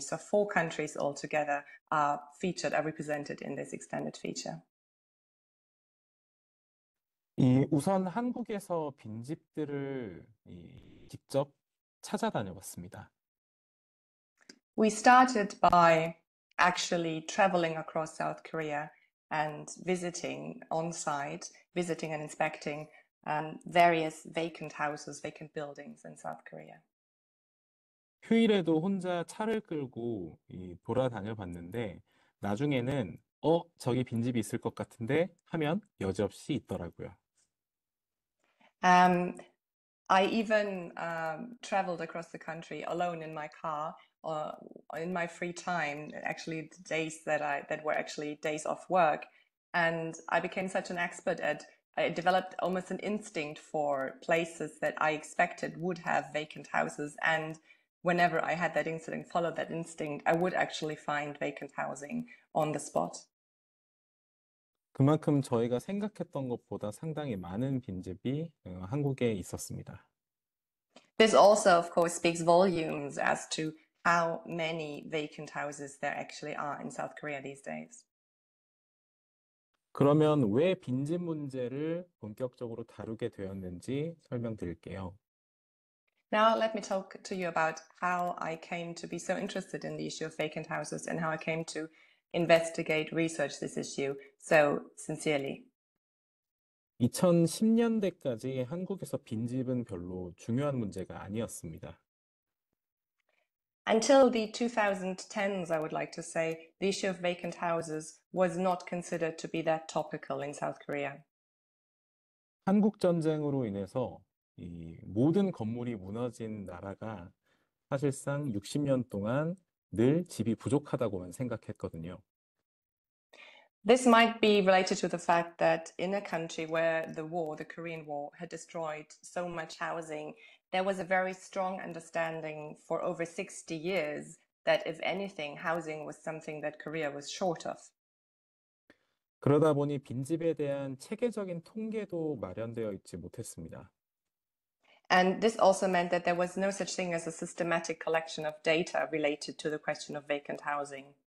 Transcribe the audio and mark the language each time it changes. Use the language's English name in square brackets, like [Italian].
[English] So 4 countries altogether are represented in this extended feature. [Korean] 우선 한국에서 빈집들을 직접 찾아다녀 봤습니다. [English] We started by actually traveling across South Korea and visiting on-site, visiting and inspecting various vacant houses, vacant buildings in South Korea. [Korean] 휴일에도 혼자 차를 끌고 돌아다녀 봤는데 나중에는 저기 빈집이 있을 것 같은데 하면 여지없이 있더라고요. [English] I even traveled across the country alone in my car or in my free time, actually the days that were actually days off work. And I became such an expert I developed almost an instinct for places that I expected would have vacant houses. And whenever I had that instinct, followed that instinct, I would actually find vacant housing on the spot. [Korean] 그만큼 저희가 생각했던 것보다 상당히 많은 빈집이 한국에 있었습니다. [English] This also, of course, speaks volumes as to how many vacant houses there actually are in South Korea these days. [Korean] 그러면 왜 빈집 문제를 본격적으로 다루게 되었는지 설명드릴게요. [English] Now let me talk to you about how I came to be so interested in the issue of vacant houses and how I came to investigate, research this issue so sincerely. [Korean] 2010년대까지 한국에서 빈집은 별로 중요한 문제가 아니었습니다. [English] Until the 2010s, I would like to say, the issue of vacant houses was not considered to be that topical in South Korea. [Korean] 한국 전쟁으로 인해서 이 모든 건물이 무너진 나라가 사실상 60년 동안 늘 집이 부족하다고만 생각했거든요. [English] This might be related to the fact that in a country where the Korean War, had destroyed so much housing, there was a very strong understanding for over 60 years that if anything, housing was something that Korea was short of. [Korean] 그러다 보니 빈집에 대한 체계적인 통계도 마련되어 있지 못했습니다. [English] And this also meant that there was no such thing as a systematic collection of data related to the question of vacant housing.